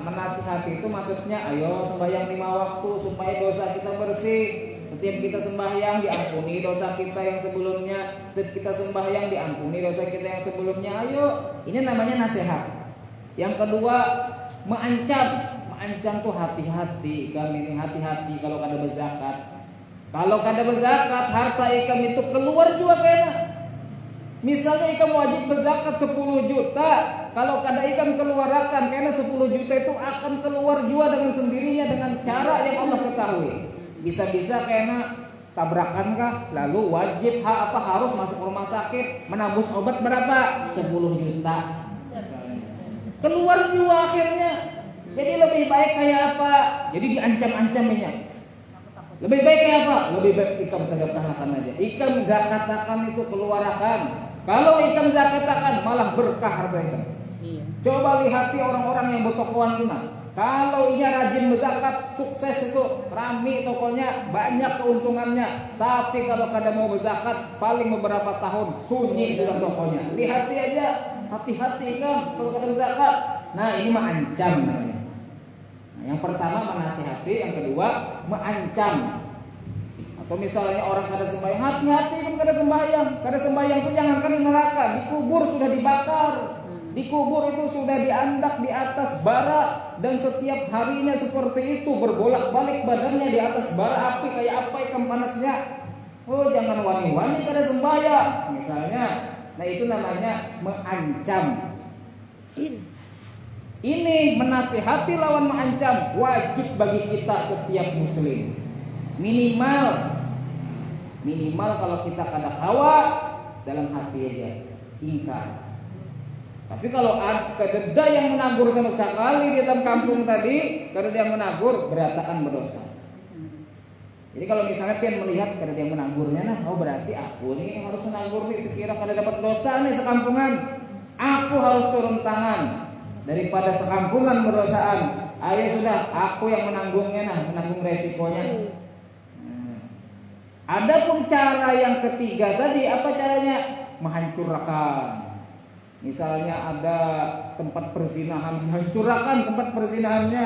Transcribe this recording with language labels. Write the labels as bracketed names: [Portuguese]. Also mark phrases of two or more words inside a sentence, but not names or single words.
[Indonesian] Menasihati itu maksudnya ayo sembahyang 5 waktu supaya dosa kita bersih. Setiap kita sembahyang diampuni dosa kita yang sebelumnya. Setiap kita sembahyang diampuni dosa kita yang sebelumnya. Ayo, ini namanya nasihat. Yang kedua, mengancam. Mengancam tuh hati-hati. [Banjar] Kami ini hati-hati kalau kada berzakat. Kalau kada berzakat, harta ikam itu keluar juga kena. Misalnya ikam wajib berzakat 10 juta. Kalau kada ikam keluarkan, [Indonesian] karena 10 juta itu akan keluar juga dengan sendirinya dengan cara yang Allah ketahui. Bisa-bisa karena tabrakan kah, lalu wajib harus masuk rumah sakit, menabus obat berapa? 10 juta. Keluar juga akhirnya. [Banjar] Jadi lebih baik kayak apa? Jadi diancam-ancamnya. Lebih baik kayak apa? Lebih baik ikam sedekahkan aja. Ikam zakatakan itu keluarkan. Kalau ikam zakatakan malah berkah harta ikam. Coba lihati orang-orang yang bertokohan tuna. [Indonesian] Kalau ia rajin berzakat, sukses itu, rame tokonya, banyak keuntungannya. [Banjar] Tapi kalau kada mau berzakat, paling beberapa tahun sunyi sudah tokonya. Lihati aja, hati-hati kan kalau kada berzakat. [Indonesian] Nah ini mengancam namanya. Nah, yang pertama menasihati, yang kedua mengancam. [Banjar] Atau misalnya orang kada sembahyang, hati-hati kan kada sembahyang. Kada sembahyang itu jangankan di neraka, dikubur sudah dibakar. Dikubur itu sudah diandak di atas bara, [Indonesian] dan setiap harinya seperti itu berbolak-balik badannya di atas bara api kayak apa ikan panasnya. [Banjar] Oh jangan wani-wani kada sembahyang misalnya. Nah itu namanya mengancam. Ini menasihati lawan mengancam wajib bagi kita setiap muslim. Minimal Minimal kalau kita kada hawa dalam hati aja, ingkar. [Indonesian] Tapi kalau ada yang menagur sama sekali di dalam kampung tadi, kalau dia menagur beratakan berdosa. [Banjar] Jadi kalau misalnya pian melihat kada dia menagurnya, nah, oh berarti aku nih harus menagur nih sekira kada dapat dosa nih sekampungan. Aku harus turun tangan daripada sekampungan berdosaan. [Indonesian] Ayo sudah, aku yang menanggungnya, nah, menanggung resikonya. Adapun cara yang ketiga tadi, apa caranya? Menghancurkan. Misalnya ada tempat perzinahan, menghancurkan tempat perzinahannya.